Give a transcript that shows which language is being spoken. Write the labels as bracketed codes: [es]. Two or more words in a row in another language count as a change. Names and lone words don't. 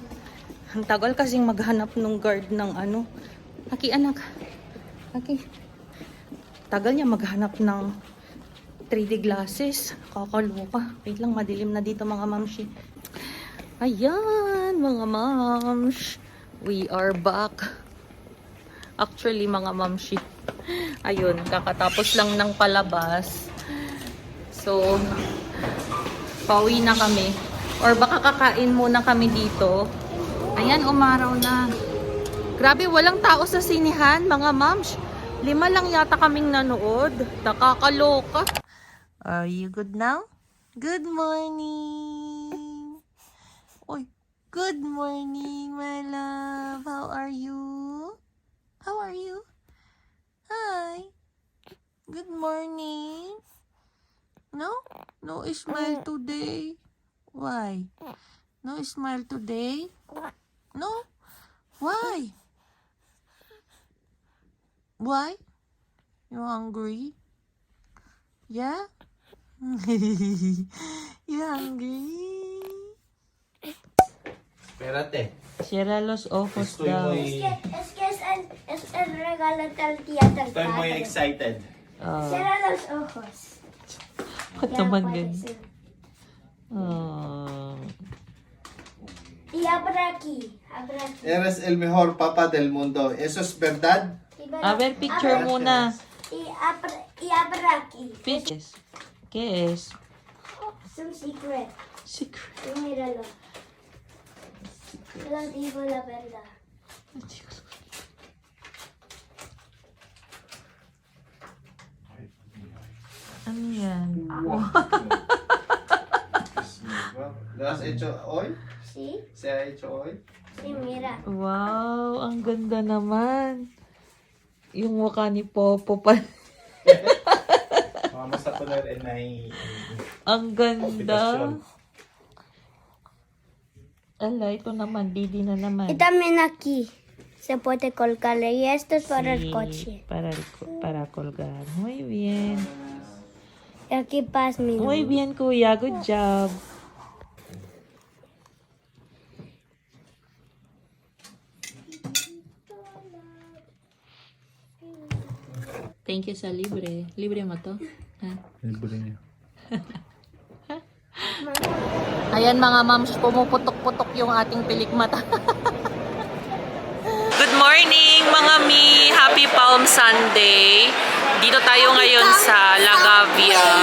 [tl] Ang tagal kasing maghanap ng guard ng Aki anak. Aki. Tagal niya maghanap ng 3D glasses. Kakaloka. Wait lang, madilim na dito mga mamshi. Ayan, mga mams. [en] We are back. Actually, [tl] mga mamshi. Ayun, kakatapos lang ng palabas. So, pauwi na kami. Or baka kakain muna kami dito. Ayan, umaraw na. Grabe, walang tao sa sinihan, mga moms. 5 lang yata kaming nanood. Nakakaloka. [en] Are you good now? Good morning. Oy, good morning, my love. How are you? How are you? Hi. Good morning. No? No smile today. Why? No smile today? No? Why? Why? You hungry? Yeah? You hungry? [es] Espérate. Cierra los ojos Estoy [tl] daw. [es] muy, Es el regalo del día del estoy muy padre. excited. Cierra los ojos. [tl] Ba't [es] Ya [tl] naman [es] puede [tl] ganyan? [es] ser. Oh. Y abra aquí. Abra aquí. Eres el mejor papá del mundo. ¿Eso es verdad? A ver, [tl] picture muna. [es] Y abra aquí. Pictures. ¿Qué es? Es un secret. Secret. Y míralo. Te lo digo la verdad. [tl] Ano yan? [es] ¿Lo has hecho hoy? ¿Sí? ¿Se ha hecho hoy? Sí, mira. [tl] Wow, ang ganda naman. Yung mukha ni Popo pa. [es] Vamos a poner en ahí. [tl] Ang ganda. [es] Habitación. [tl] Ala, ito naman. Didi na naman. [es] Y también aquí. se puede colgarle y esto es para el Sí, coche. para colgar. Muy bien. Y aquí pasa mi Muy nombre. bien, [tl] kuya. [en] Good job. Thank you [tl] sa libre. Libre mo to? Ha? Ayan mga moms, pumuputok-putok yung ating pilikmata. [en] Good morning [tl] mga mi! [en] Happy Palm Sunday! [tl] Dito tayo ngayon sa La Gavia.